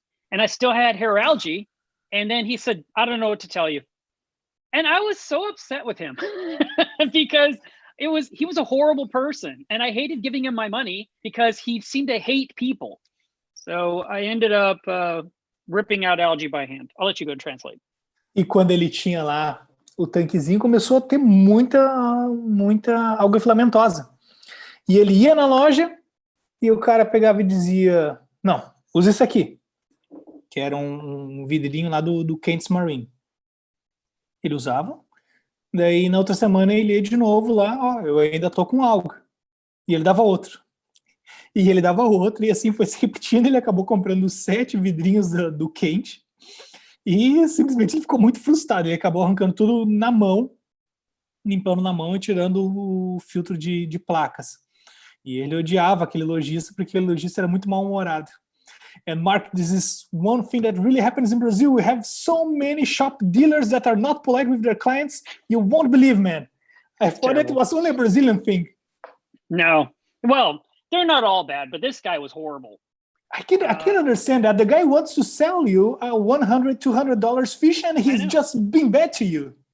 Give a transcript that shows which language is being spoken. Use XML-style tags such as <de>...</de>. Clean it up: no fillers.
<en>And I still had hair algae. And then he said, I don't know what to tell you. And I was so upset with him because he was a horrible person. And I hated giving him my money because he seemed to hate people. So I ended up ripping out algae by hand. I'll let you go translate.</en> <pt>E quando ele tinha lá o tanquezinho, começou a ter muita alga filamentosa. E ele ia na loja e o cara pegava e dizia, não, usa isso aqui. Que era um vidrinho lá do Kent's Marine. Ele usava. Daí na outra semana ele ia de novo lá, eu ainda tô com alga. E ele dava outro. E ele dava outro, e assim foi se repetindo. Ele acabou comprando 7 vidrinhos do Kent. E simplesmente ele ficou muito frustrado. Ele acabou arrancando tudo na mão, limpando na mão e tirando o filtro de placas. E ele odiava aquele lojista, porque aquele lojista era muito mal-humorado.</pt> <en>And Mark, this is one thing that really happens in Brazil. We have so many shop dealers that are not polite with their clients. You won't believe, man. I thought it was only a Brazilian thing. No. Well, they're not all bad, but this guy was horrible. I can understand that. The guy wants to sell you a $100, $200 fish, and he's just being bad to you.</en>